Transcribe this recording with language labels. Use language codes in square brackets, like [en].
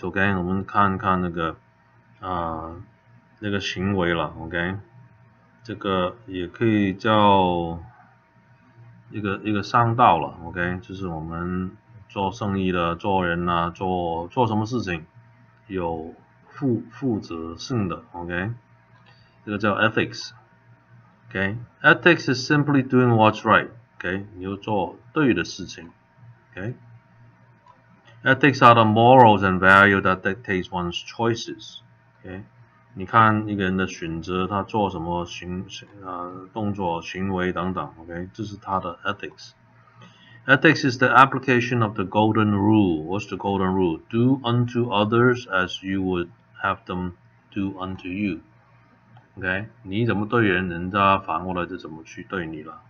[zh] Okay, 我们看看那个那个行为了。 OK， 这个也可以叫一个商道了。 OK， 就是我们做生意的、做人啊、做什么事情有负责性的。 [en] OK， [zh] 这个叫 [en] ethics。Okay, ethics is simply doing what's right. [zh] Okay, 你要做对的事情。 [en] Okay, ethics are the morals and values that dictate one's choices. [zh] Okay, 你看一个人的选择，他做什么动作、行为等等。 [en] Okay, [zh] 这是他的 [en] ethics. Ethics is the application of the golden rule. What's the golden rule? Do unto others as you would have them do unto you. [zh] OK， 你怎么对人，人家反过来就怎么去对你了。